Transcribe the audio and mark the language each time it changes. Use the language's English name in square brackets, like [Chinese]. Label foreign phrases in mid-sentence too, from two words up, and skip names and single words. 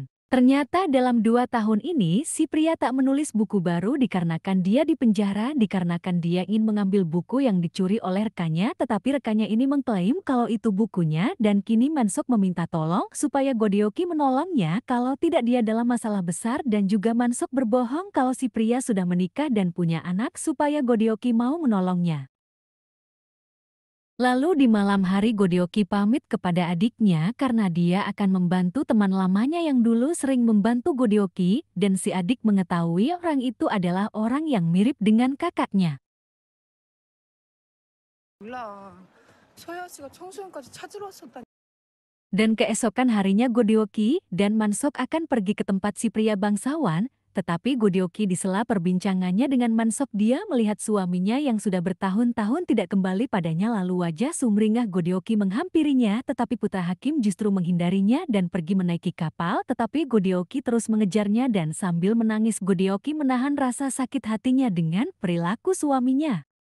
[Indonesian] Ternyata dalam 2 tahun ini si pria tak menulis buku baru dikarenakan dia dipenjara dikarenakan dia ingin mengambil buku yang dicuri oleh rekannya tetapi rekannya ini mengklaim kalau itu bukunya dan kini Mansok meminta tolong supaya Godeoki menolongnya kalau tidak dia dalam masalah besar dan juga Mansok berbohong kalau si pria sudah menikah dan punya anak supaya Godeoki mau menolongnya. Lalu di malam hari Godeoki pamit kepada adiknya karena dia akan membantu teman lamanya yang dulu sering membantu Godeoki dan si adik mengetahui orang itu adalah orang yang mirip dengan kakaknya. [Korean] 몰라. 서현 씨가 청소년까지 찾으러 왔었다니. [Indonesian] Dan keesokan harinya Godeoki dan Mansok akan pergi ke tempat si pria bangsawan Tetapi Godioki di sela perbincangannya dengan Mansok, dia melihat suaminya yang sudah bertahun-tahun tidak kembali padanya, lalu wajah sumringah Godioki menghampirinya, tetapi Putra Hakim justru menghindarinya dan pergi menaiki kapal, tetapi Godioki terus mengejarnya dan sambil menangis Godioki menahan rasa sakit hatinya dengan perilaku suaminya.